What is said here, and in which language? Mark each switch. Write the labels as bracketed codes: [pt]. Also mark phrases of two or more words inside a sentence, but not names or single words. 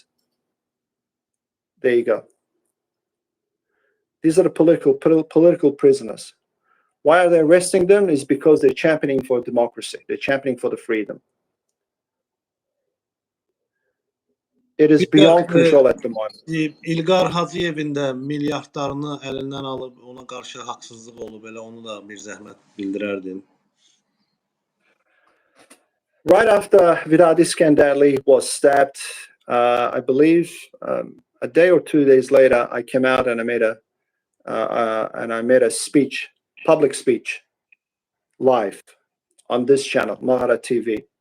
[en] There you go. These are the political prisoners. Why are they arresting them? Is because they're championing for democracy. They're championing for the freedom. It is beyond control at the moment. [az] İlgar Haciyevin də milyardlarını əlindən alıb ona qarşı haqsızlıq olub, elə onu da bir zəhmət bildirərdin. [en] Right after Vidadi Skandali was stabbed, I believe a day or 2 days later, I came out and I made a speech, public speech, live on this channel, Mahara TV.